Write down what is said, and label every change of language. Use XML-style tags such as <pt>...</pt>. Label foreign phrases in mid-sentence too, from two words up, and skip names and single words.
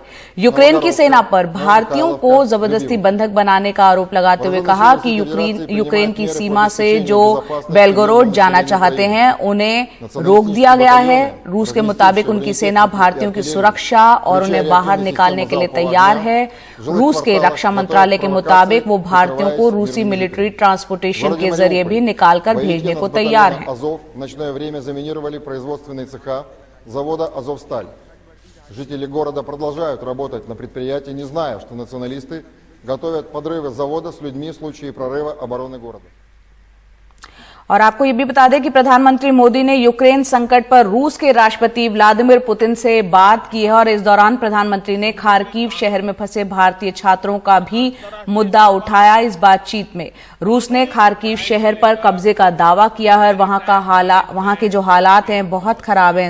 <hi>यूक्रेन की सेना पर भारतीयों को जबरदस्ती बंधक बनाने का आरोप लगाते हुए कहा कि यूक्रेन की सीमा से जो बेलगोरोड जाना चाहते हैं उन्हें रोक दिया गया है। रूस के मुताबिक उनकी सेना भारतीयों की सुरक्षा और उन्हें बाहर निकालने के लिए तैयार है। रूस के रक्षा मंत्रालय के मुताबिक वो भारतीयों को रूसी</hi> <en>military transportation</en> <hi>के जरिए भी निकालकर भेजने को तैयार है।</hi> <ru>Жители города продолжают работать на предприятии, не зная, что националисты готовят подрывы завода с людьми в случае прорыва обороны города।</ru> <hi>और आपको ये भी बता दें कि प्रधानमंत्री मोदी ने यूक्रेन संकट पर रूस के राष्ट्रपति व्लादिमीर पुतिन से बात की है और इस दौरान प्रधानमंत्री ने खार्किव शहर में फंसे भारतीय छात्रों का भी मुद्दा उठाया। इस बातचीत में रूस ने खार्किव शहर पर कब्जे का दावा किया है और वहां के जो हालात हैं बहुत खराब हैं।</hi>